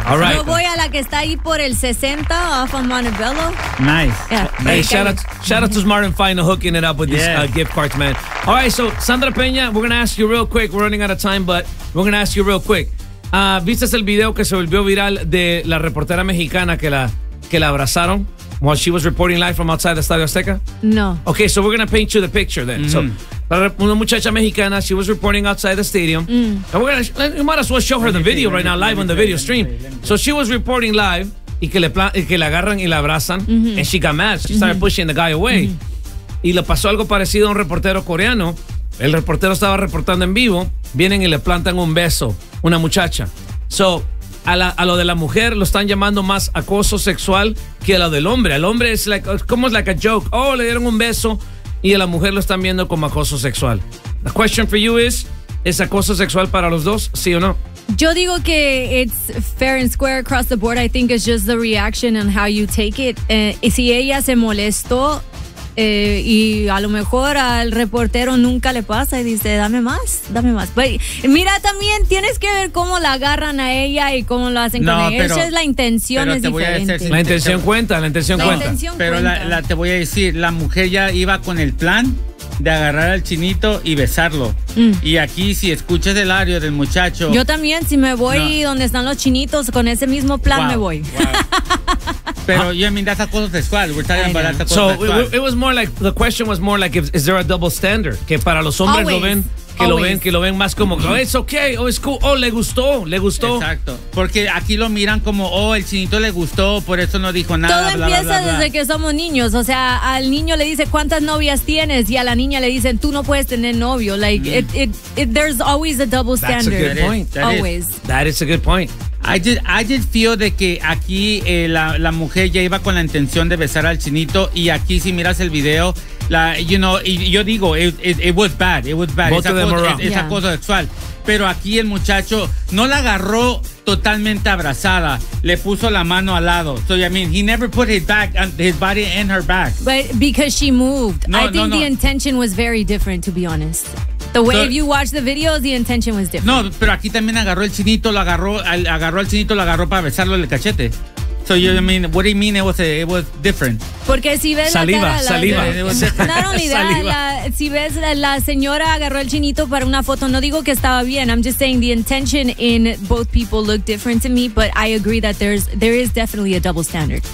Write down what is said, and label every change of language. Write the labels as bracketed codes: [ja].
[en] All right. [es] Yo voy a la que está ahí por el 60 [en] off of [es] Montebello. [en] Nice. Hey, shout out to Smart and Final hooking it up with these gift cards, man. All right, so Sandra Peña, we're going to ask you real quick. We're running out of time, but we're going to ask you real quick. [es] ¿Viste el video que se volvió viral de la reportera mexicana que la abrazaron [en] while she was reporting live from outside the [es] Estadio Azteca? [en] No. Okay, so we're going to paint you the picture then. Mm-hmm. So, [es] una muchacha mexicana, [en] she was reporting outside the stadium. Mm. And you might as well show her the video right now, live on the video stream. So she was reporting live [es] y que le agarran y la abrazan. [en] Mm-hmm. And she got mad. She started pushing the guy away. [es] Mm-hmm. Y le pasó algo parecido a un reportero coreano. El reportero estaba reportando en vivo. Vienen y le plantan un beso, una muchacha. So, a lo de la mujer lo están llamando más acoso sexual que a lo del hombre. El hombre es como [en] like a joke. [es] Oh, le dieron un beso y a la mujer lo están viendo como acoso sexual. [en] The question for you [es] ¿es acoso sexual para los dos? ¿Sí o no? Yo digo que it's fair and square across the board. I think it's just the reaction and how you take it. Si ella se molestó, y a lo mejor al reportero nunca le pasa y dice, dame más. Pero mira, también tienes que ver cómo la agarran a ella y cómo lo hacen con ella. Esa es la intención, es diferente. La intención cuenta, Pero la te voy a decir, la mujer ya iba con el plan de agarrar al chinito y besarlo. Y aquí, si escuchas el audio del muchacho. Yo también, si me voy donde están los chinitos, con ese mismo plan me voy. [en] Wow. [es] Pero yo me das acoso sexual. [en] We're talking about that [es] acoso sexual. [en] So it was more like, the question was more like, is there a double standard? [es] Que para los hombres [en] always. [es] lo ven más como, oh, [en] it's okay, oh, it's cool, [es] oh, le gustó. Exacto. Porque aquí lo miran como, oh, el chinito le gustó, por eso no dijo nada. Todo empieza desde que somos niños. O sea, al niño le dice, ¿cuántas novias tienes? Y a la niña le dicen, tú no puedes tener novio. [en] Like, it, there's always a double standard. That's a good point. Always. That is a good point. I did feel [es] de que aquí la mujer ya iba con la intención de besar al chinito y aquí si miras el video, la, [en] you know, [es] y yo digo, [en] it was bad. Both of them were wrong. [es] Es acoso sexual. pero aquí el muchacho no la agarró totalmente abrazada, le puso la mano al lado. [en] So, I mean, he never put his body in her back. But because she moved. The intention was very different, to be honest. If you watch the videos, the intention was different. [es] No, pero aquí también agarró al chinito, lo agarró para besarlo en el cachete. [en] So, you mean, what do you mean it was different? [es] Porque si ves saliva, la cara, saliva. Si ves la señora agarró el chinito para una foto, no digo que estaba bien. [en] I'm just saying the intention in both people look different to me, but I agree that there is definitely a double standard.